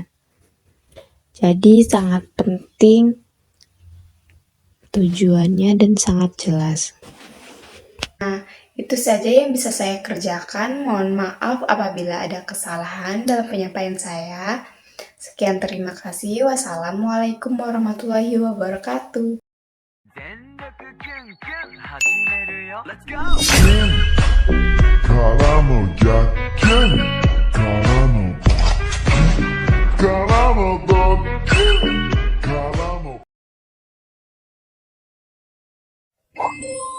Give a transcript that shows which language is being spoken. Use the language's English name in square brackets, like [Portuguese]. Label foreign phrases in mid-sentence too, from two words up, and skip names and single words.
[Indonesian] Jadi sangat penting tujuannya dan sangat jelas. Nah, itu saja yang bisa saya kerjakan. Mohon maaf apabila ada kesalahan dalam penyampaian saya. Sekian, terima kasih. Wassalamualaikum warahmatullahi wabarakatuh. [Japanese] 全力キュンキュン始めるよ [English] Let's go! [Japanese] からの逆転からのドッキリからの